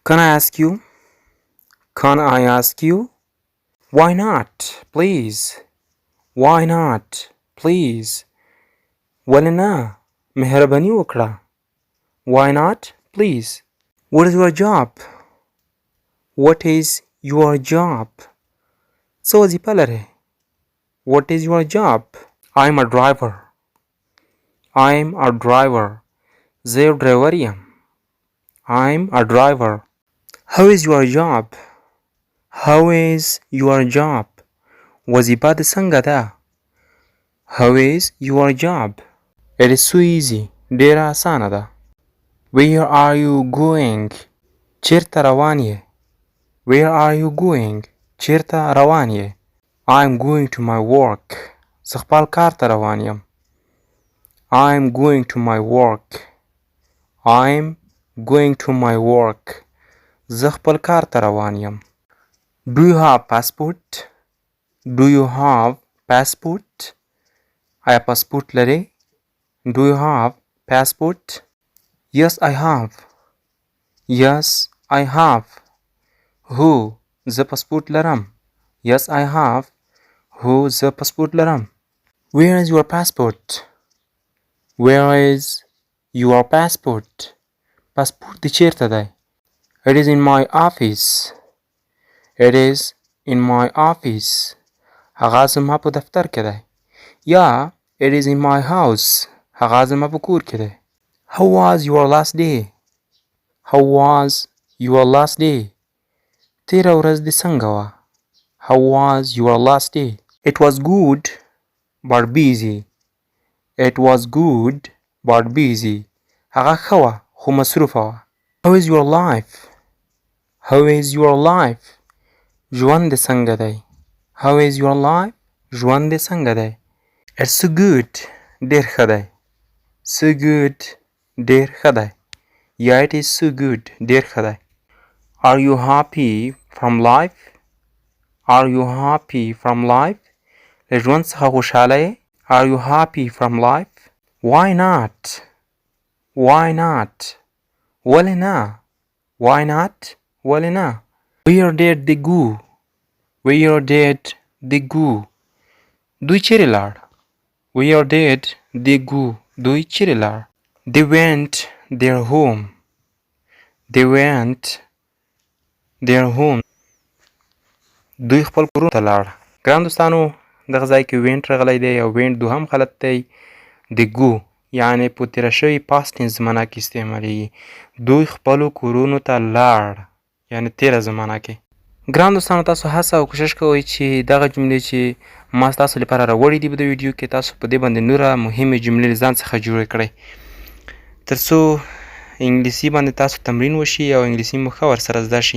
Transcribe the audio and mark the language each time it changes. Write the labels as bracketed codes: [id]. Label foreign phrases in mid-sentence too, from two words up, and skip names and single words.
[en] Can I ask you? Can I ask you? Why not? Please. Why not? Please. [ps] ولې نه مهرباني وکړه. [en] Why not? Please. What is your job? What is your job? [ps] څه وظیفه لرې؟ [en] What is your job? I'm a driver. I'm a driver. [ps] زه یو ډرایور یم. [en] I'm a driver. How is your job? How is your job? [ps] وظیفه دې څنګه ده؟ [en] How is your job? It is so easy. [ps] ډیره اسانه ده. [en] Where are you going? [ps] چیرته روان یې؟ [en] Where are you going? [ps] چیرته روان یې؟ [en] I'm going to my work. [ps] زه خپل کار ته روان یم. [en] I'm going to my work. I'm going to my work. [ps] زه خپل کار ته روان یم. [en] Do you have passport? Do you have passport? [ps] آیا پاسپورت لرې؟ [en] Do you have passport? Yes, I have. Yes, I have. [ps] هو زه پاسپورت لرم. [en] Yes, I have. [ps] هو زه پاسپورت لرم. [en] Where is your passport? Where is your passport? [ps] پاسپورت دې چیرته دی؟ [en] It is in my office. It is in my office. [ps] هغه زما په دفتر کې دی. یا [en] it is in my house. [ps] هغه زما په کور کې دی. [en] How was your last day? How was your last day? [ps] تیره ورځ دې څنګه وه؟ [en] How was your last day? It was good but busy. It was good but busy. [ps] هغه ښه وه خو مصروفه وه. [en] How is your life? How is your life? [ps] ژوند دې څنګه دی؟ [en] How is your life? [ps] ژوند دې څنګه دی؟ [en] It's so good. [ps] ډېر ښه دی. [en] So good. [ps] ډېر ښه دی. [en] Yeah, it is so good. [ps] ډېر ښه دی. [en] Are you happy from life? Are you happy from life? [ps] له ژوند څخه خوشحاله یې؟ [en] Are you happy from life? Why not? Why not? [ps] ولې نه؟ [en] Why not? [ps] ولې نه؟ [en] Where did they go? Where did they go? [ps] دوی چیرې لاړ؟ [en] Where did they go? [ps] دوی چیرې لاړ؟ [en] They went their home. They went their home. [ps] دوی خپل کورونو ته لاړ. ګران دوستانو دغه ځای کې وینټ راغلی دی او وینټ دوهم حالت دی د ګو یعنې په تېره شوي [en] past tense [ps] زمانه کې استعمالیږي. دوی خپلو کورونو ته لاړ یعنې تېره زمانه کې. ګران دوستانو تاسو هڅه او کوشش کوئ چې دغه جملې چې ما ستاسو لپاره راوړي دي په دې ویډیو کې تاسو په دې باندې نوره مهمې جملې له ځان څخه جوړې کړئ تر څو انګلیسي باندې تاسو تمرین وشي او انګلیسي مو ښه ورسره زده شي.